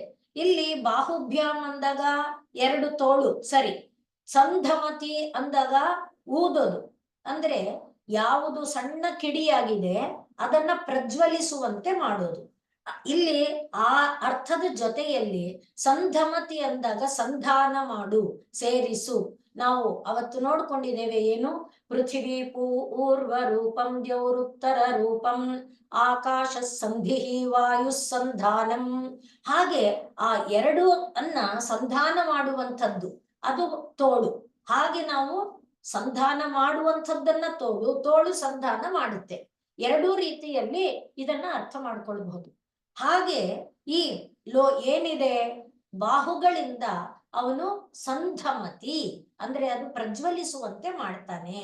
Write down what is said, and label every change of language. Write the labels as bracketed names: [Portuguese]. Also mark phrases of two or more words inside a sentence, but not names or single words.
[Kannada] ಇಲ್ಲಿ ಬಾಹುಭ್ಯಾಂ ಅಂದಾಗ 2 ತೋಳು ಸರಿ, ಸಂಧಮತಿ ಅಂದಾಗ ಊದೋದು, ಅಂದ್ರೆ ಯಾವುದು ಸಣ್ಣ ಕಿಡಿಯಾಗಿದೆ ಅದನ್ನ ಪ್ರಜ್ವಲಿಸುವಂತೆ ಮಾಡೋದು. ಇಲ್ಲಿ ಆ ಅರ್ಥದ ಜೊತೆಯಲ್ಲಿ ಸಂಧಮತಿ ಅಂದಾಗ ಸಂಧಾನ ಮಾಡು, ಸೇರಿಸು. ನಾವು ಅವತ್ತು ನೋಡ್ಕೊಂಡಿದ್ದೇವೆ ಏನು? [Sanskrit] ಪೃಥಿವೀ ಪೂರ್ವ ರೂಪಂ ದ್ಯೌರುತ್ತರ ರೂಪಂ ಆಕಾಶ ಸಂಧಿ ವಾಯು ಸಂಧಾನಂ. [Kannada] ಹಾಗೆ ಆ ಎರಡು ಸಂಧಾನ ಮಾಡುವಂಥದ್ದು ಅದು ತೋಳು. ಹಾಗೆ ನಾವು ಸಂಧಾನ ಮಾಡುವಂಥದ್ದನ್ನ ತೋಳು ಸಂಧಾನ ಮಾಡುತ್ತೆ. ಎರಡೂ ರೀತಿಯಲ್ಲಿ ಇದನ್ನ ಅರ್ಥ ಮಾಡ್ಕೊಳ್ಬಹುದು. ಹಾಗೆ ಈ ಏನಿದೆ ಬಾಹುಗಳಿಂದ ಅವನು ಸಂಧಮತಿ ಅಂದ್ರೆ ಅದು ಪ್ರಜ್ವಲಿಸುವಂತೆ ಮಾಡ್ತಾನೆ.